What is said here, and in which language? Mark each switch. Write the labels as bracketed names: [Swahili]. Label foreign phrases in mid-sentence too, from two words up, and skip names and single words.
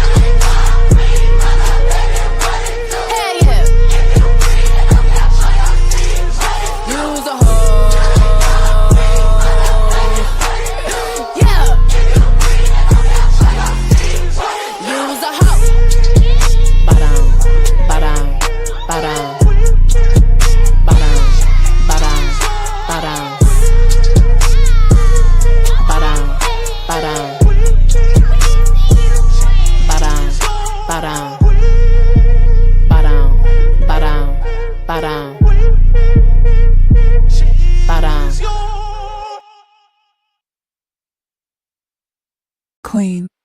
[English] Hell yeah. Use a hoe. Yeah. Use a hoe. Ba-dum, ba-dum, ba-dum. Ba-dum, ba-dum, ba-dum. Ba-dum, ba-dum, ba-dum, ba-dum, ba-dum, ba-dum. Queen.